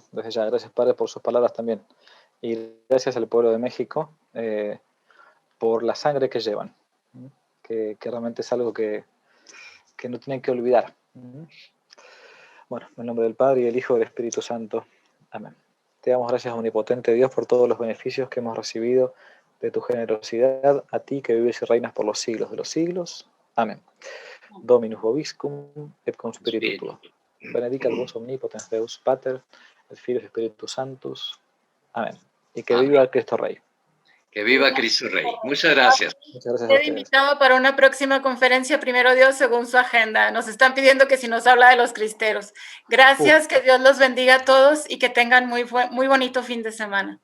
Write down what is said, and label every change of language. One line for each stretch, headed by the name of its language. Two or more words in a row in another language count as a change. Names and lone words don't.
Spanish: Desde ya, gracias Padre por sus palabras también. Y gracias al pueblo de México por la sangre que llevan, que realmente es algo que no tienen que olvidar. Bueno, en el nombre del Padre y del Hijo y del Espíritu Santo. Amén. Te damos gracias, omnipotente Dios, por todos los beneficios que hemos recibido de tu generosidad, a ti que vives y reinas por los siglos de los siglos. Amén.
Latin: Dominus vobiscum et cum spiritu tuo. Benedicat vos omnipotens Deus Pater, et Filius Spiritus Sanctus.
Spanish: Amén. Y que viva el Cristo Rey. Que viva Cristo Rey. Muchas gracias. Muchas gracias a He ustedes. invitado para una próxima conferencia, primero Dios, según su agenda. Nos están pidiendo que si nos habla de los cristeros. Gracias, que Dios los bendiga a todos y que tengan muy bonito fin de semana.